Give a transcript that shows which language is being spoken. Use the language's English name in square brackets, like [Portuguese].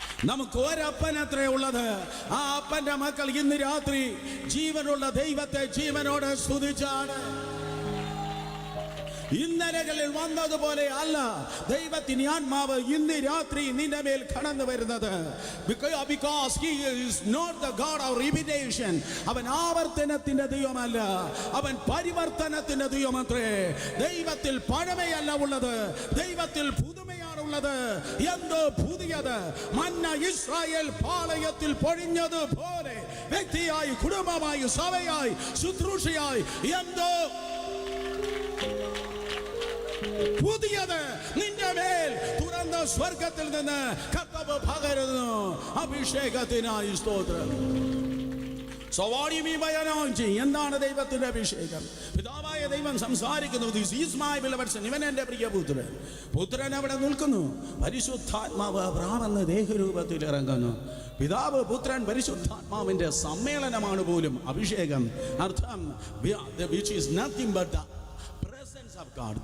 [Malayalam] നമുക്ക് ഒരപ്പൻ അത്രേ ഉള്ളത്. ആ അപ്പന്റെ മക്കൾ ഇന്ന് രാത്രി ജീവനുള്ള ദൈവത്തെ ജീവനോടെ സ്തുതിച്ചാണ്. ഇന്നലകളിൽ വന്നതുപോലെ അല്ല ദൈവത്തിന്റെ ആത്മാവ് ഇന്ന് രാത്രി നിന്റെ മേൽ കടന്നു വരുന്നത്. [English] Because he is not the God of repetition. [Malayalam] അവൻ ആവർത്തനത്തിന്റെ ദൈവമല്ല, അവൻ പരിവർത്തനത്തിന്റെ ദൈവമത്രേ. ദൈവത്തിൽ പഴമയല്ല ഉള്ളത്, ദൈവത്തിൽ പുതുമയാണുള്ളത്. എന്തോ പുതിയത് മന്ന ഇസ്രായേൽ പാളയത്തിൽ പൊഴിഞ്ഞതുപോലെ വ്യക്തിയായി, കുടുംബമായി, സഭയായി, ശുശ്രൂഷയായി എന്തോ പുതിയത് നിന്റെ മേൽ തുറന്ന സ്വർഗത്തിൽ നിന്ന് കർത്താവ് പകരുന്നു. അഭിഷേകത്തിനായി സ്തോത്രം. [English] So what do you mean by anointing? [Malayalam] എന്താണ് ദൈവത്തിന്റെ അഭിഷേകം? പിതാവായ ദൈവം സംസാരിക്കുന്നു. [English] This is my beloved son. [Malayalam] ഇവൻ എൻ്റെ പ്രിയ പുത്രൻ. പുത്രൻ അവിടെ നിൽക്കുന്നു. പരിശുദ്ധാത്മാവ് അബ്രാമെന്ന ദേഹരൂപത്തിൽ ഇറങ്ങുന്നു. പിതാവ് പുത്രൻ പരിശുദ്ധാത്മാവിന്റെ സമ്മേളനമാണ് പോലും അഭിഷേകം. [English] അർത്ഥം which is nothing but the presence of God.